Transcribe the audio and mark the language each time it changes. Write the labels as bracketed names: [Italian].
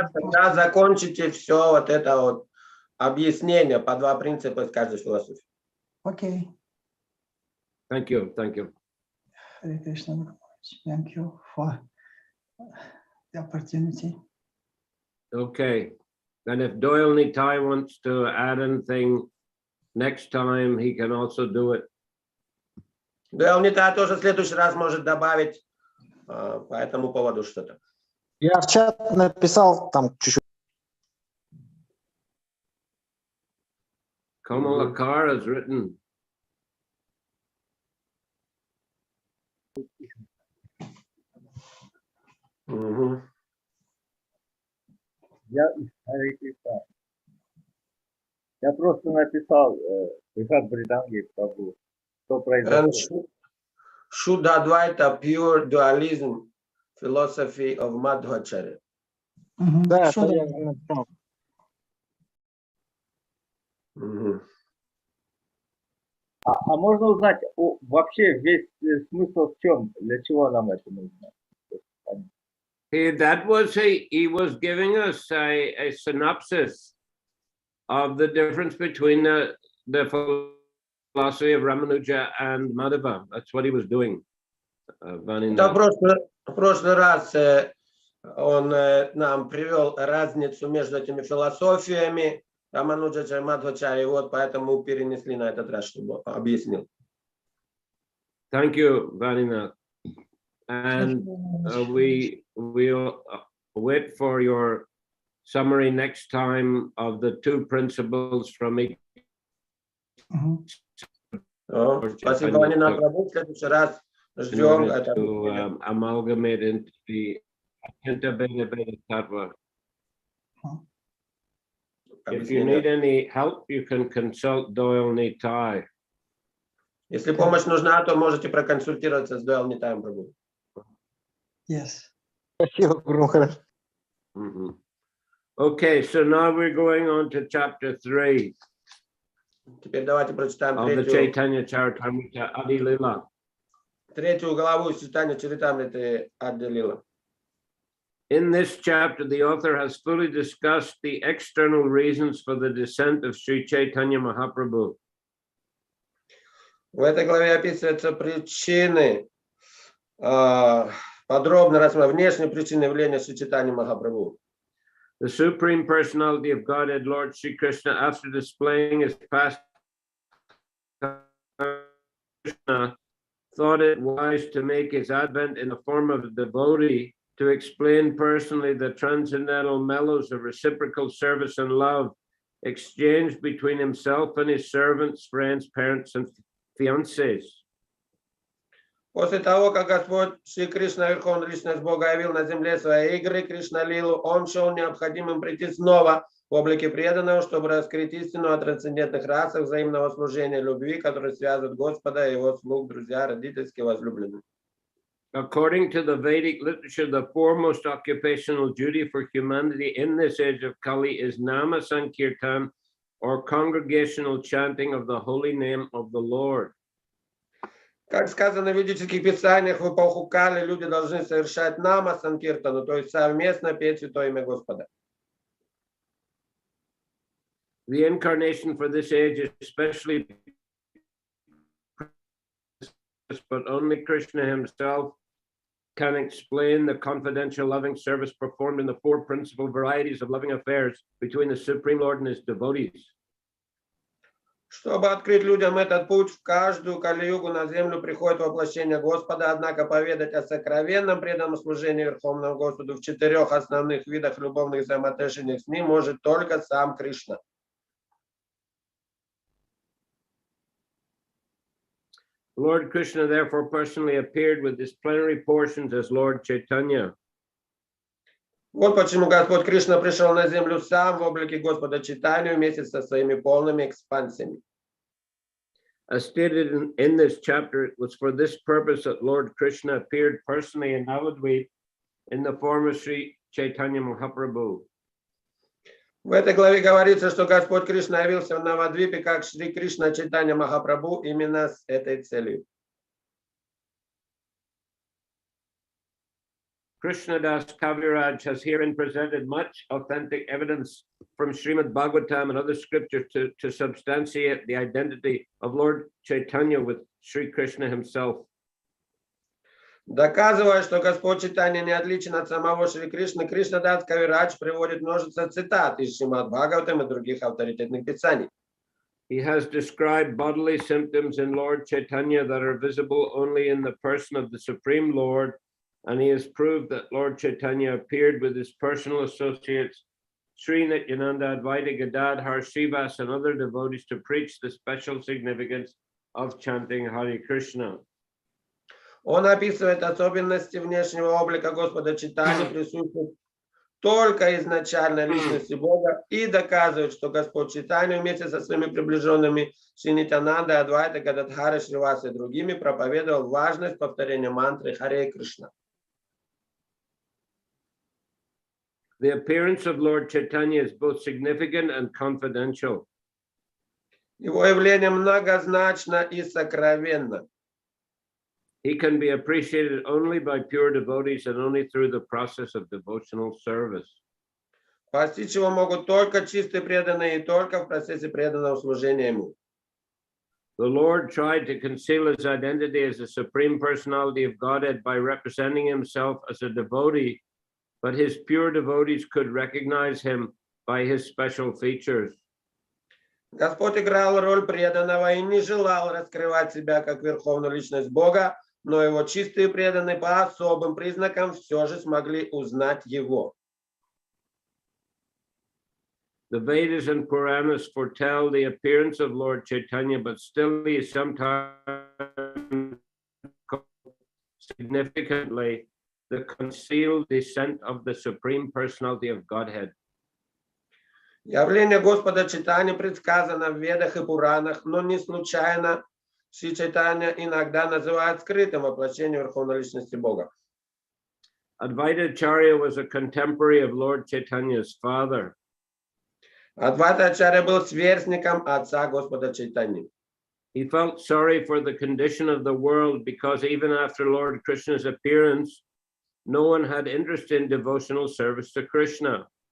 [Russian] Когда закончите все вот это вот объяснение по 2 принципа из каждой философии. [English] Okay. Thank you. Hare Krishna. Thank you for the opportunity. Okay. And if Doyle Nitai wants to add anything next time, he can also do it. [Russian] Дойл Нитай тоже в следующий раз может добавить по этому поводу что-то. Я в чат написал там чуть-чуть. [English] Kamalakar has written. [Russian] Я просто написал Прабху, Прабху, что произошло. [English] Should Advaita pure dualism philosophy of Madhvacharya? [Russian] Да, это я написал. А можно узнать вообще весь смысл в чем? Для чего нам это нужно? [English] He was giving us a synopsis of the difference between the philosophy of Ramanuja and Madhava. That's what he was doing. [Russian] Да, в прошлый раз он нам привел разницу между этими философиями Рамануджачарьи и Мадхвачарьи, вот поэтому перенесли на этот раз, чтобы объяснил. [English] Thank you, Vaninath. And we'll wait for your summary next time of the 2 principles from each. [Russian] Спасибо, Ванинат Прабху. В следующий раз ждем это. [English] To amalgamate into the Achintya Bheda Tattva. If you need any help, you can consult Doyle Nitai. [Russian] Если помощь нужна, то можете проконсультироваться с Дуал Нитаем Прабху. [English] Yes. [Russian] Спасибо, Гуру Махарадж. Mhm. [English] Okay, so now we're going on to chapter 3 [Russian] Теперь давайте прочитаем [English] of the Chaitanya Charitamrita Adi Lila. [Russian] третью главу из Чайтанья Чаритамриты Адди Лила. [English] In this chapter, the author has fully discussed the external reasons for the descent of Shri Chaitanya Mahaprabhu. [Russian] В этой главе описываются причины, подробно рассмотрим внешние причины явления Шри Чайтаньи Махапрабху. [English] The Supreme Personality of Godhead, Lord Shri Krishna, after displaying his past, Krishna thought it wise to make his advent in the form of a devotee to explain personally the transcendental mellows of reciprocal service and love exchanged between himself and his servants, friends, parents, and fiancés. [Russian] После того, как Господь Шри Кришна, Верховная Личность Бога, явил на земле свои игры Кришна-лилу, он счел необходимым прийти снова в облике преданного, чтобы раскрыть истину о трансцендентных расах взаимного служения любви, которые связывают Господа и его слуг, друзья, родительские, возлюбленные. [English] According to the Vedic literature, the foremost occupational duty for humanity in this age of Kali is Nama Sankirtan, or congregational chanting of the holy name of the Lord. [Russian] Как сказано в ведических писаниях, в эпоху Кали люди должны совершать нама санкиртану, то есть совместно петь святое имя Господа. [English] The incarnation for this age is especially, but only Krishna himself can explain the confidential loving service performed in the four principal varieties of loving affairs between the Supreme Lord and his devotees. [Russian] Чтобы открыть людям этот путь, в каждую Кали-югу на землю приходит воплощение Господа, однако поведать о сокровенном преданном служении Верховному Господу в 4 основных видах любовных взаимоотношений с ним может только сам Кришна. [English] Lord Krishna therefore personally appeared with his plenary portions as Lord Chaitanya. [Russian] Вот почему Господь Кришна пришел на землю сам в облике Господа Чайтанью вместе со своими полными экспансиями. [English] As stated in this chapter, it was for this purpose that Lord Krishna appeared personally in Navadvip in the form of Shri Chaitanya Mahaprabhu. [Russian] В этой главе говорится, что Господь Кришна явился в Навадвипе как Шри Кришна Чайтанья Махапрабху именно с этой целью. [English] Krishnadas Kaviraj has herein presented much authentic evidence from Srimad Bhagavatam and other scriptures to substantiate the identity of Lord Chaitanya with Sri Krishna himself. [Russian] Доказывая, что Господь Чайтанья не отличен от самого Шри Кришны, Кришнадас Кавирадж приводит множество цитат из Шримад Бхагаватам и других авторитетных писаний. [English] He has described bodily symptoms in Lord Chaitanya that are visible only in the person of the Supreme Lord, and he has proved that Lord Chaitanya appeared with his personal associates, Sri Nityananda, Advaita Gadadhar, Srivas, and other devotees to preach the special significance of chanting Hare Krishna. [Russian] Он описывает особенности внешнего облика Господа Чайтаньи, присущих только изначальной личности Бога, и доказывает, что Господь Чайтанья вместе со своими приближенными Шри Нитянандой, Адвайта Гададхарой, Шривасой и другими проповедовал важность повторения мантры Харе Кришна. [English] The appearance of Lord Chaitanya is both significant and confidential. [Russian] Его явление многозначно и сокровенно. [English] He can be appreciated only by pure devotees and only through the process of devotional service. [Russian] Постичь его могут только чистые преданные и только в процессе преданного служения ему. [English] The Lord tried to conceal his identity as the Supreme Personality of Godhead by representing himself as a devotee, but his pure devotees could recognize him by his special features. [Russian] Господь играл роль преданного и не желал раскрывать себя как верховную личность Бога, но его чистые преданные по особым признакам все же смогли узнать его. [English] The Vedas and Puranas foretell the appearance of Lord Chaitanya, but still he is sometimes significantly the concealed descent of the Supreme Personality of Godhead. [Russian] Явление Господа Чайтаньи предсказано в Ведах и Пуранах, но не случайно Шри Чайтанья иногда называют скрытым воплощением Верховной Личности Бога. [English] Advaita Acharya was a contemporary of Lord Chaitanya's father. [Russian] Адвайта Ачарья был сверстником отца Господа Чайтаньи. [English] He felt sorry for the condition of the world because even after Lord Krishna's appearance, no one had interest in devotional service to Krishna.